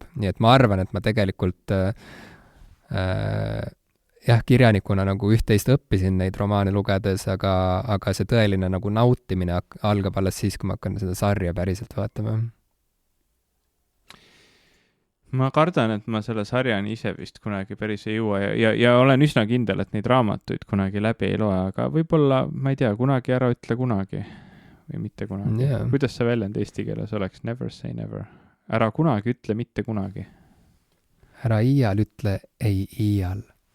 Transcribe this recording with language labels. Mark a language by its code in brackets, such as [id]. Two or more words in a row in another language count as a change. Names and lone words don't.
[et] Nii et ma arvan, et ma tegelikult kirjanikuna nagu üht-teist õppisin neid romaane lugedes, aga see tõeline nagu nautimine algab alles siis, kui ma hakkan seda sarja päriselt vaatama. Ma kardan, et ma selle sarjani ise vist kunagi päris ei jõua ja olen üsna kindel, et neid raamatuid kunagi läbi ei loe, aga võib-olla, ma ei tea, kunagi ära ütle kunagi või mitte kunagi. Kuidas see väljend eesti keeles oleks? [en] Never say never. [et] Ära kunagi ütle mitte kunagi. Ära iial ütle ei iial.